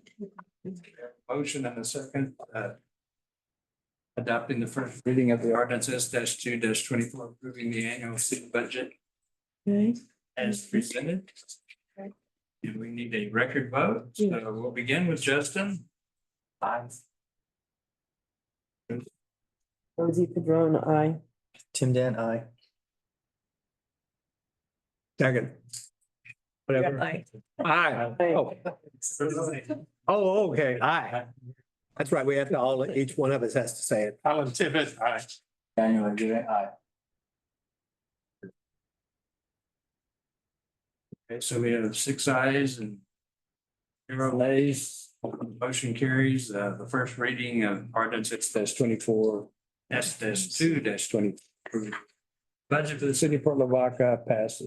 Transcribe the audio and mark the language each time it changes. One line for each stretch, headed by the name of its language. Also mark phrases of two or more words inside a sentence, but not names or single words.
English: Motion and a second, adopting the first reading of the ordinance S-2-24, approving the annual city budget Okay. as presented. And we need a record vote, so we'll begin with Justin. Aye. Rosie Padron, aye. Tim Dan, aye. Second. Whatever. Aye. Aye. Oh. Oh, okay, aye. That's right, we have to all, each one of us has to say it. Alan Tibbet, aye. Daniel, aye. Okay, so we have 6 ayes and 0 nays. Motion carries. The first reading of ordinance S-24, S-2-20. Budget for the city of Port Lavaca passes.